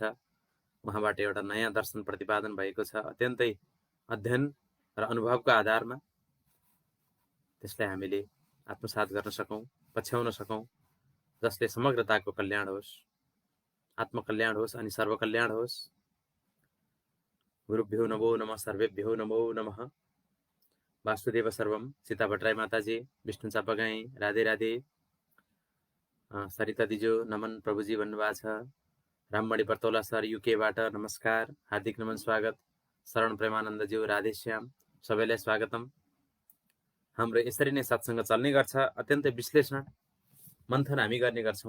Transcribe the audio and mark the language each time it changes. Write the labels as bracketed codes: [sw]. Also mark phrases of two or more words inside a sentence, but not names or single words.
[ne] उहाँबाट एउटा नयाँ दर्शन प्रतिपादन भएको छ, अत्यन्तै अध्ययन र अनुभवको आधारमा। त्यसलाई हामीले आत्मसात गर्न सकौँ, पछ्याउन सकौँ, जसले समग्रताको कल्याण होस्, आत्मकल्याण होस् अनि सर्वकल्याण होस्। [sa] गुरुभ्यो नमो नमः, सर्वेभ्यो नमो नमः। वासुदेव सर्वम। [ne] सीता भट्टराई माताजी, विष्णु चापागाई, राधे राधे। सरिता दिजु नमन प्रभुजी भन्नुभएको छ। राममणि बर्तौला सर युकेबाट नमस्कार, हार्दिक नमन स्वागत। शरण प्रेमानन्दज्यू, राधेश्याम, सबैलाई स्वागतम। हाम्रो यसरी नै सत्सङ्ग चल्ने गर्छ। अत्यन्तै विश्लेषण मन्थन हामी गर्ने गर्छौँ।